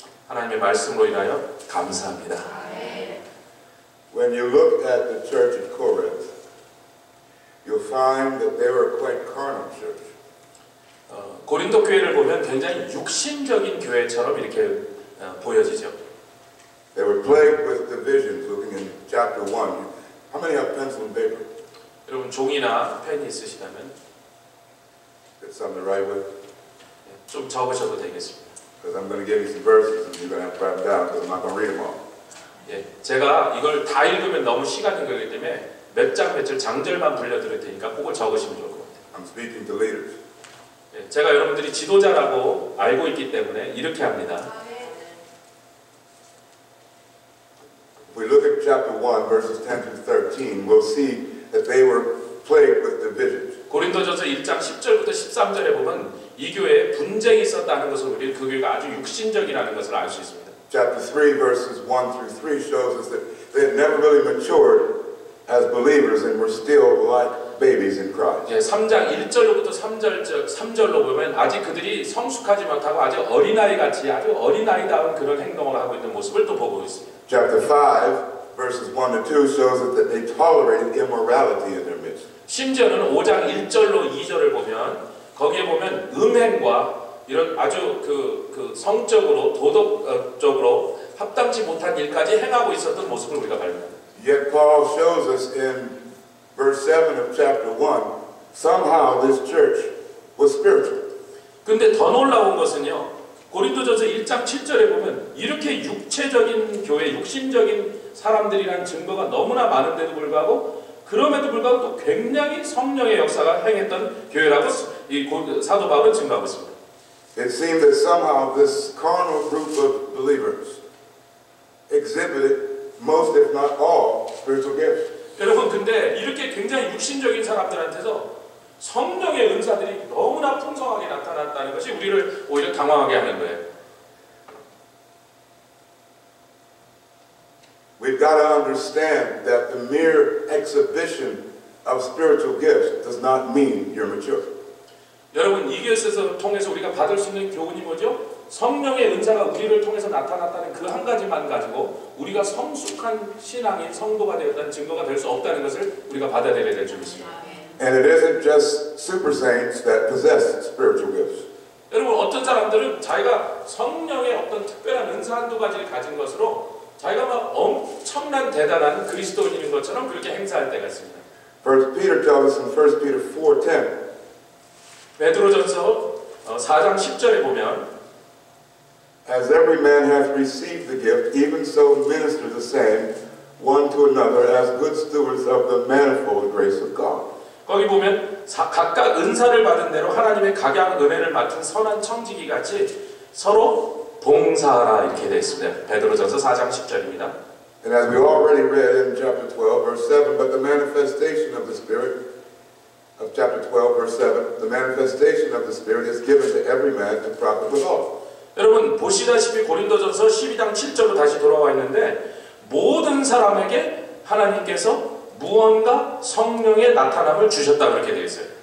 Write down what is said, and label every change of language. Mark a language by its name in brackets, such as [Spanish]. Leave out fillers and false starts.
[Korean] 하나님의 말씀으로 인하여 감사합니다. [English] When you look at the church at Corinth, you'll find that they were quite carnal church. [Korean] 고린도 교회를 보면 굉장히 육신적인 교회처럼 이렇게 보여지죠. [English] They were plagued with divisions. Looking in chapter 1, how many have pencil and paper? [Korean] 여러분 종이나 펜이 있으시다면 [English] Get something to write with? [Korean] 좀 적으셔도 되겠습니다. [English] Because I'm going to give you some verses and you're going to have to write them down because I'm not going to read them all. [Korean] 예, 제가 이걸 다 읽으면 너무 시간이 걸리기 때문에 몇 장 몇 절 장절만 불려드릴 테니까 그걸 적으시면 좋을 것 같아요. [English] I'm speaking to leaders. [Korean] 예, 제가 여러분들이 지도자라고 알고 있기 때문에 이렇게 합니다. [English] If we look at chapter 1, verses 10 through 13, we'll see that they were plagued with divisions. [Korean] 고린도전서 1장 10절부터 13절에 보면 이 교회에 분쟁이 있었다는 것을 우리 그 교회가 아주 육신적이라는 것을 알 수 있습니다. [English] Chapter 3, verses 1 through 3 shows us that they had never really matured as believers and were still like babies in Christ. [Korean] 예, 3장 1절로부터 3절로 보면 아직 그들이 성숙하지 못하고 아주 어린아이 같이 아주 어린아이다운 그런 행동을 하고 있는 모습을 또 보고 있습니다. [English] Chapter 5, verses 1 to 2 shows us that they tolerated immorality in their midst. [Korean] 심지어는 5장 1절로 2절을 보면 거기에 보면 음행과 이런 아주 그 성적으로 도덕적으로 합당치 못한 일까지 행하고 있었던 모습을 우리가 발견합니다. [English] Yet Paul shows us in verse 7 of chapter 1, somehow this church was spiritual. [Korean] 근데 더 놀라운 것은요. 고린도전서 1장 7절에 보면 이렇게 육체적인 교회, 육신적인 사람들이란 증거가 너무나 많은데도 불구하고 그럼에도 불구하고 또 굉장히 성령의 역사가 행했던 교회라고 이 사도 바울은 증거하고 있습니다. [English] It seemed that somehow this carnal group of believers exhibited most, if not all, spiritual gifts. [Korean] 여러분, 근데 이렇게 굉장히 육신적인 사람들한테서 성령의 은사들이 너무나 풍성하게 나타났다는 것이 우리를 오히려 당황하게 하는 거예요. [English] We've got to understand that the mere exhibition of spiritual gifts does not mean you're mature. [Korean] 여러분, 이 교회에서 통해서 우리가 받을 수 있는 교훈이 뭐죠? 성령의 은사가 우리를 통해서 나타났다는 그 한 가지만 가지고 우리가 성숙한 신앙인 성도가 되었다는 증거가 될 수 없다는 것을 우리가 받아들여야 될 줄 믿습니다. [English] And it isn't just super saints that possess spiritual gifts. [Korean] 여러분, 어떤 사람들은 자기가 성령의 어떤 특별한 은사 한두 가지를 가진 것으로 자기가 막 엄청난 대단한 그리스도인인 것처럼 그렇게 행사할 때가 있습니다. [English] First Peter tells us in 1 Peter 4:10. [Korean] 베드로전서 4장 10절에 보면 [English] As every man hath received the gift, even so minister the same one to another as good stewards of the manifold grace of God. [Korean] 거기 보면 각각 은사를 받은 대로 하나님의 각양 은혜를 맡은 선한 청지기 같이 서로 봉사하라 이렇게 되어 있습니다. 베드로전서 4장 10절입니다. [English] And as we already read in chapter 12, verse 7, but the manifestation of the Spirit of chapter 12, verse 7, the manifestation of the Spirit is given to every man to profit withal. [Korean] 여러분, 보시다시피 고린도전서 12장 7절로 다시 돌아와 있는데 모든 사람에게 하나님께서 무언가 성령의 나타남을 주셨다 그렇게 되어 있어요.